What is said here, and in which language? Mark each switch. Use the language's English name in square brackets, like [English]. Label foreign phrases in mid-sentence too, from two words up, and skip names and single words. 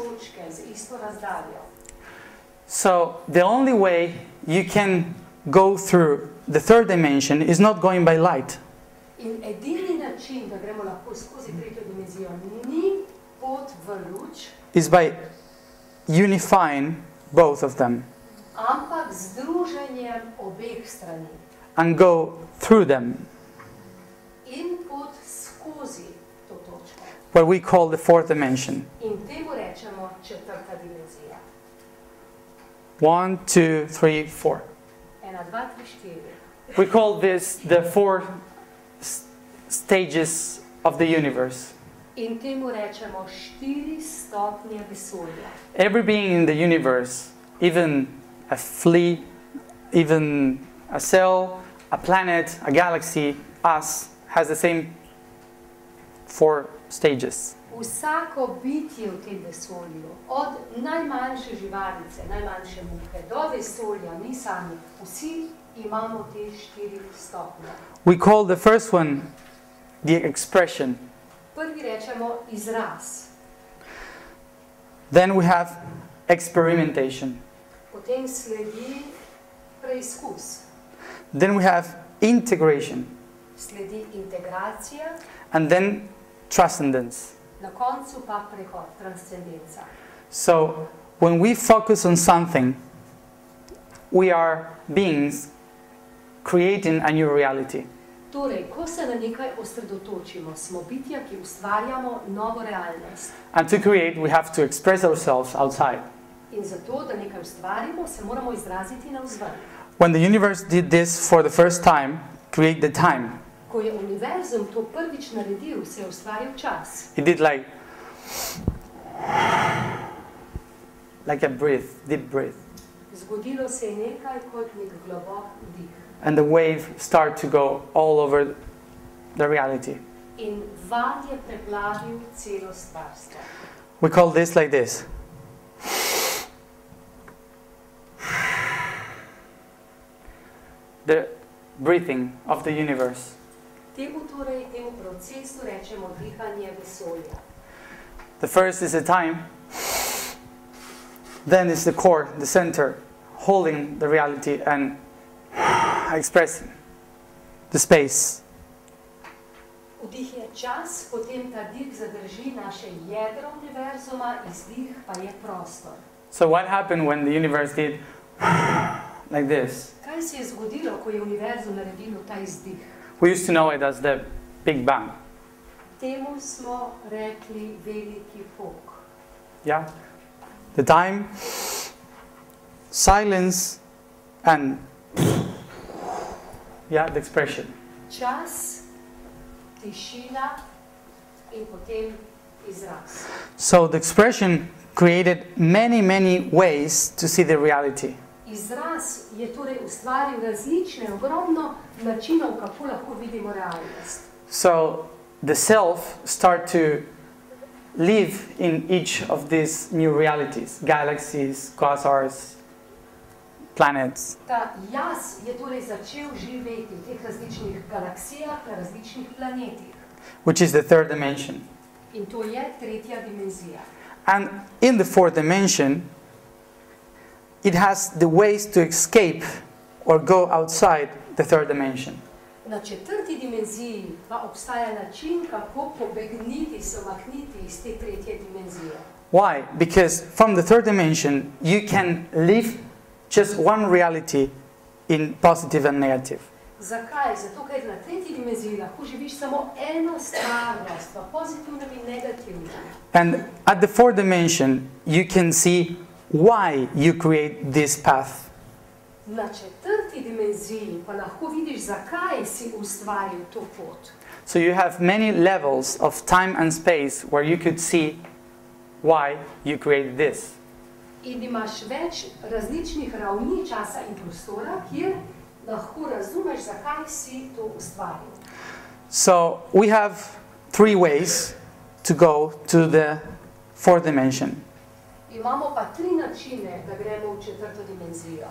[Slovenian] točke, z isto razdaljo. [English] So the only way you can go through the third dimension is not going by light. [Slovenian] In edini način, da gremo lahko skozi tretjo dimenzijo, ni pot v luč, [English] Is by unifying both of them [Slovenian] ampak združenjem obeh strani. [English] and go through them, [Slovenian] In pot skozi to točko. [English] what we call the fourth dimension. [Slovenian] In temu rečemo četrta dimenzija. 1, 2, 3, 4. 1, 2, 3, 4. [English] We call this the four stages of the universe. [Slovenian] In temu rečemo 4 stopnje vesolja. [English] Every being in the universe, even a flea, even a cell, a planet, a galaxy, us, has the same 4 stages. [Slovenian] Vsako bitje v tem vesolju, od najmanjše živalice, najmanjše muhe, do vesolja, mi sami, vsi imamo te 4 stopnje. [English] We call the first one the expression. [Slovenian] Prvi rečemo izraz, [English] Then we have experimentation. [Slovenian] potem sledi preizkus, [English] Then we have integration. [Slovenian] sledi integracija [English] And then transcendence. [Slovenian] Na koncu pa prehod, transcendenca. [English] So, when we focus on something, we are beings creating a new reality. [Slovenian] Torej, ko se na nekaj osredotočimo, smo bitja, ki ustvarjamo novo realnost. [English] And to create, we have to express ourselves outside. [Slovenian] In zato, da nekaj ustvarimo, se moramo izraziti navzven. [English] When the universe did this for the first time, create the time. [Slovenian] Ko je univerzum to prvič naredil, se je ustvaril čas. [English] It did like a breath, deep breath. [Slovenian] Zgodilo se je nekaj kot nek globok vdih. [English] And the wave start to go all over the reality. In val je preplavil celo stvarstvo. We call this like this. The breathing of the universe. [Slovenian] Temu procesu rečemo dihanje vesolja. [English] The first is the time, then is the core, the center, holding the reality and expressing the space. [Slovenian] Vdih je čas, potem ta dih zadrži naše jedro univerzuma, izdih pa je prostor. [English] So what happened when the universe did like this? [Slovenian] Kaj se je zgodilo, ko je univerzum naredilo ta izdih? [English] We used to know it as the Big Bang. [Slovenian] Temu smo rekli veliki pok. [English] Yeah? The time, silence, and yeah, the expression. [Slovenian] Čas, tišina in potem izraz. [English] So the expression created many, many ways to see the reality. [Slovenian] Izraz je torej ustvaril različne, ogromno načinov, kako lahko vidimo realnost. [English] So the self start to live in each of these new realities, galaxies, quasars, planets. [Slovenian] Ta jaz je torej začel živeti v teh različnih galaksijah, na različnih planetih. [English] Which is the third dimension. [Slovenian] In to je tretja dimenzija. [English] And in the fourth dimension, it has the ways to escape or go outside the third dimension. [Slovenian] Na četrti dimenziji pa obstaja način, kako pobegniti, se umakniti iz te tretje dimenzije. [English] Why? Because from the third dimension, you can live just one reality in positive and negative. [Slovenian] Zakaj? Zato, ker na tretji dimenziji lahko živiš samo eno stvarnost, v pozitivnem in negativnem. [English] And at the fourth dimension, you can see why you create this path. [Slovenian] Na četrti dimenziji pa lahko vidiš, zakaj si ustvaril to pot. [English] So you have many levels of time and space where you could see why you created this. [Slovenian] In imaš več različnih ravni časa in prostora, kjer lahko razumeš, zakaj si to ustvaril. [English] So we have three ways to go to the fourth dimension. [Slovenian] Imamo pa tri načine, da gremo v četrto dimenzijo.